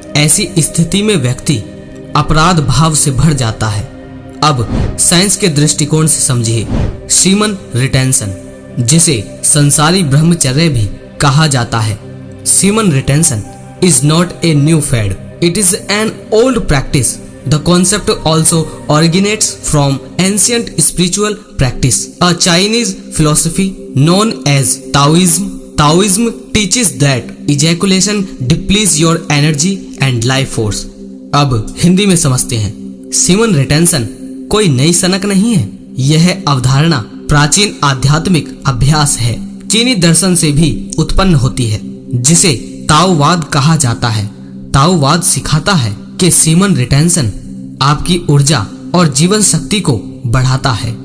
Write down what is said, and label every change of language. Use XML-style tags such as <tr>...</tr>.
<hi>ऐसी स्थिति में व्यक्ति अपराध भाव से भर जाता है। अब साइंस के दृष्टिकोण से समझिए सीमन रिटेंशन, जिसे संसारी ब्रह्मचर्य भी कहा जाता है।</hi> <en>Semen retention is not a new fad, it is an old practice. The concept also originates from ancient spiritual practice, a Chinese philosophy known as Taoism. Taoism teaches that ejaculation depletes your energy and life force.</en> <hi>अब हिंदी में समझते हैं। Semen retention कोई नई सनक नहीं है। यह अवधारणा प्राचीन आध्यात्मिक अभ्यास है, चीनी दर्शन से भी उत्पन्न होती है, जिसे ताओवाद कहा जाता है। ताओवाद सिखाता है कि सीमन रिटेंशन आपकी ऊर्जा और जीवन शक्ति को बढ़ाता है।</hi>